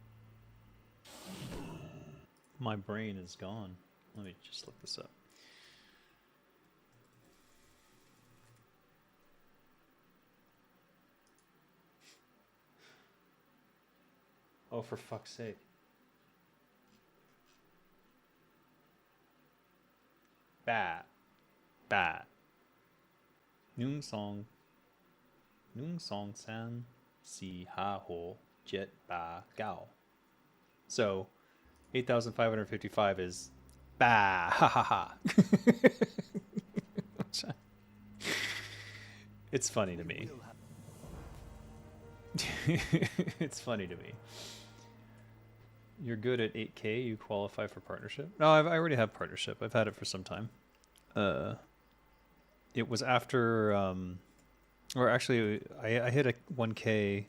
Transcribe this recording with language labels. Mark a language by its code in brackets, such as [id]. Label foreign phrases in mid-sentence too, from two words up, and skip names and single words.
[en] My brain is gone. Let me just look this up. Oh, for fuck's sake. Bat. Bat. Nung song san si ha ho jet ba gao. So 8,555 is ba ha ha ha. It's funny to me. It's funny to me. You're good at 8K. You qualify for partnership. No, I already have partnership. I've had it for some time. It was after, or actually, I hit a 1K.